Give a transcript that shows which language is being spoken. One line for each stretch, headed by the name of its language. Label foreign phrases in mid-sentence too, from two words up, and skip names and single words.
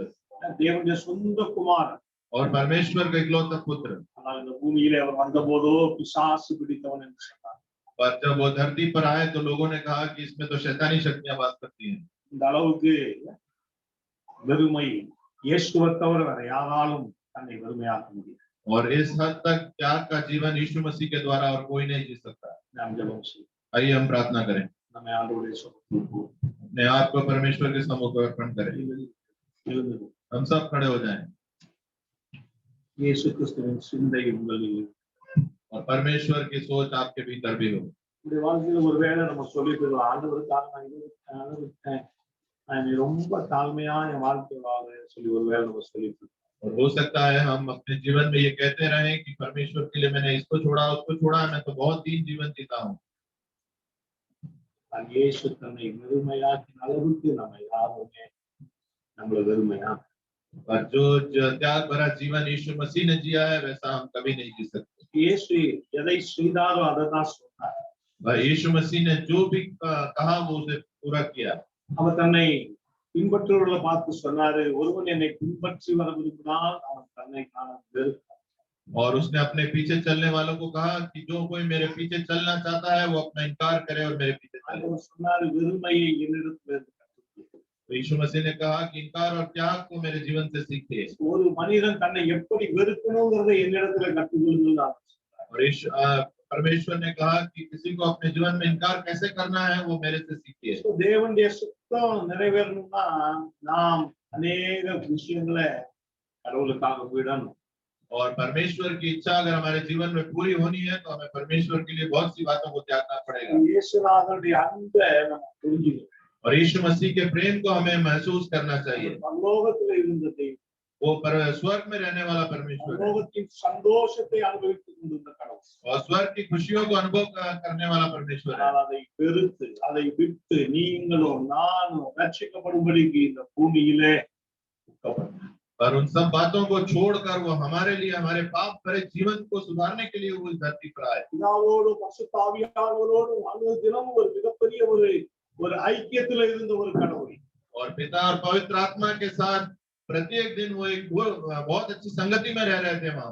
Tamil: தேவனுடைய சொந்த குமாரன்.
Hindi: और परमेश्वर का इकलौता पुत्र।
Tamil: ஆனால் இந்த பூமியிலே அவர் வந்தபோதோ பிசாசு பிடித்தவன் என்று சொன்னார்.
Hindi: पर जब वो धरती पर आए तो लोगों ने कहा कि इसमें तो शैतानी शक्तियां वास करती हैं।
Tamil: இந்த அளவுக்கு வெறுமை இயேசுவை தவிர வேற யாராலும் தன்னை வெறுமையாக்க முடியும்.
Hindi: और इस हद तक त्याग का जीवन यीशु मसीह के द्वारा और कोई नहीं जी सकता।
Tamil: நாம் ஜெபம் செய்வோம்.
Hindi: आइए हम प्रार्थना करें,
Tamil: நம்மை ஆண்டவருடைய சொந்தத்துக்கு
Hindi: अपने आप को परमेश्वर के सम्मुख अर्पण करें।
Tamil: எழுந்து
Hindi: हम सब खड़े हो जाएं
Tamil: இயேசு கிறிஸ்துவின் சிந்தை உங்களில்,
Hindi: और परमेश्वर की सोच आपके भीतर भी हो।
Tamil: இந்த வாழ்க்கையில ஒருவேளை நம்ம சொல்லிட்டு இருக்கோம், ஆண்டவருக்காக நான் இதை விட்டேன், நான் ரொம்ப தாழ்மையா என் வாழ்க்கை வாழ சொல்லி ஒருவேளை நம்ம சொல்லிட்டு இருக்கோம்.
Hindi: और हो सकता है हम अपने जीवन में ये कहते रहे कि परमेश्वर के लिए मैंने इसको छोड़ा उसको छोड़ा, मैं तो बहुत दीन जीवन जीता हूँ।
Tamil: இயேசு தன்னை வெறுமையாக்கின அளவுக்கு நம்ம யாருமே நம்மள வெறுமையா
Hindi: और जो त्याग भरा जीवन यीशु मसीह ने जिया है वैसा हम कभी नहीं जी सकते।
Tamil: இயேசு எதை செய்தாரோ அதை தான் சொன்னார்.
Hindi: यीशु मसीह ने जो भी कहा वो उसे पूरा किया।
Tamil: அவர் தன்னை பின்பற்றுவர்களை பார்த்து சொன்னாரு, ஒருவன் என்னை பின்பற்றி வர விரும்பினால் அவன் தன்னை காண வெறுப்பான்.
Hindi: और उसने अपने पीछे चलने वालों को कहा कि जो कोई मेरे पीछे चलना चाहता है वो अपना इनकार करे और मेरे पीछे चले।
Tamil: அவர் சொன்னாரு, வெறுமையை என்னிடத்திலிருந்து கற்றுக்கொள்.
Hindi: तो यीशु मसीह ने कहा कि इनकार और त्याग को मेरे जीवन से सीखे।
Tamil: ஒரு மனிதன் தன்னை எப்படி வெறுக்கணுங்கிறதை என்னிடத்துல கற்றுக்கொள்ளுங்கள்.
Hindi: और परमेश्वर ने कहा कि किसी को अपने जीवन में इनकार कैसे करना है वो मेरे से सीखिए।
Tamil: தேவனுடைய சித்தம் நிறைவேறணும்னா நாம் अनेक விஷயங்களை கடவுளுக்காக விடணும்.
Hindi: और परमेश्वर की इच्छा अगर हमारे जीवन में पूरी होनी है तो हमें परमेश्वर के लिए बहुत सी बातों को त्यागना पड़ेगा।
Tamil: இயேசுநாதனுடைய அன்பை நம்ம புரிஞ்சுக்கணும்.
Hindi: और यीशु मसीह के प्रेम को हमें महसूस करना चाहिए।
Tamil: பரலோகத்துல இருந்த தெய்வம்,
Hindi: वो स्वर्ग में रहने वाला परमेश्वर है।
Tamil: பரலோகத்தின் சந்தோஷத்தை அனுபவித்துக் கொண்டிருந்த கடவுள்,
Hindi: और स्वर्ग की खुशियों को अनुभव करने वाला परमेश्वर है।
Tamil: ஆனால் அதை வெறுத்து அதை விட்டு நீங்களும் நானும் ரட்சிக்கப்படும்படிக்கு இந்த பூமியிலே உட்கார்ந்தார்.
Hindi: पर उन सब बातों को छोड़कर वो हमारे लिए हमारे पाप भरे जीवन को सुधारने के लिए वो इस धरती पर आए।
Tamil: பிதாவோடும் பரிசுத்த ஆவியானவரோடும் அனுதினமும் ஒரு மிகப்பெரிய ஒரு ஐக்கியத்துல இருந்த ஒரு கடவுள்.
Hindi: और पिता और पवित्र आत्मा के साथ प्रत्येक दिन वो एक बहुत अच्छी संगति में रह रहे थे वहां।